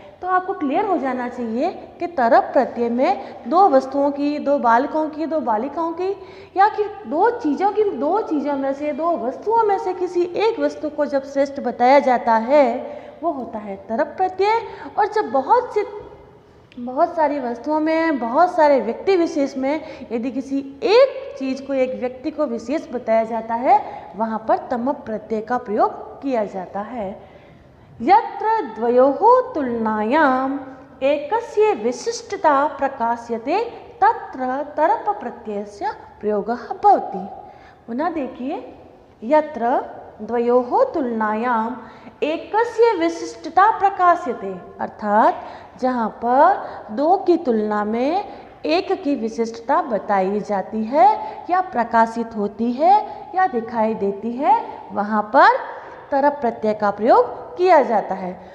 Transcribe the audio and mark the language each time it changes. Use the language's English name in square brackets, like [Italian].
[Hindi] तो आपको क्लियर हो जाना चाहिए कि तरप प्रत्यय में 2 वस्तुओं की, 2 बालकों की, 2 बालिकाओं की या कि 2 चीज़ों में से, 2 वस्तुओं में से किसी एक वस्तु को जब श्रेष्ठ बताया जाता है वो होता है तरप प्रत्यय। और जब बहुत सारी वस्तुओं में, बहुत सारे व्यक्ति विशेष में यदि किसी एक चीज़ को, एक व्यक्ति को विशेष बताया जाता है, वहाँ पर तमप प्रत्यय का प्रयोग किया जाता है। [Sanskrit] यत्र द्वयोः तुलनायाम् एकस्य विशिष्टता प्रकाश्यते तत्र तरप प्रत्ययस्य प्रयोगः भवति। [Hindi] पुनः देखिए, [Sanskrit] यत्र द्वयोः तुलनायाम् एकस्य विशिष्टता प्रकाश्यते, [Hindi] अर्थात जहाँ पर 2 की तुलना में एक की विशिष्टता बताई जाती है या प्रकाशित होती है या दिखाई देती है, वहाँ पर तरप प्रत्यय का प्रयोग किया जाता है।